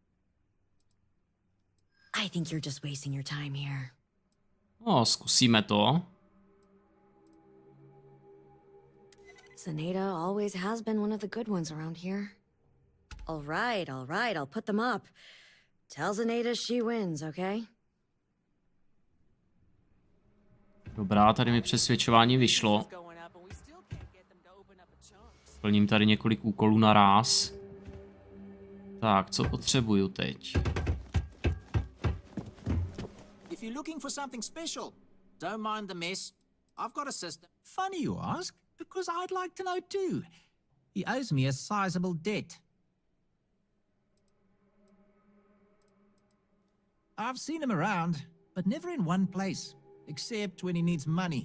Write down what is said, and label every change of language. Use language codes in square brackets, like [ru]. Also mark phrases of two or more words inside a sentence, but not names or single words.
[en] I think you're just wasting your time here. [cs] Zkusíme to. [en] Zenaida always has been one of the good ones around here. All right, I'll put them up. Tell Zenaida she wins, okay? [cs] Dobrá, tady mi přesvědčování vyšlo. Plním tady několik úkolů naráz. Tak, co potřebuju teď? [en] If you're looking for something special, don't mind the mess. I've got a system. Funny you ask, because I'd like to know too. He owes me a sizable debt. I've seen him around, but never in one place, except when he needs money.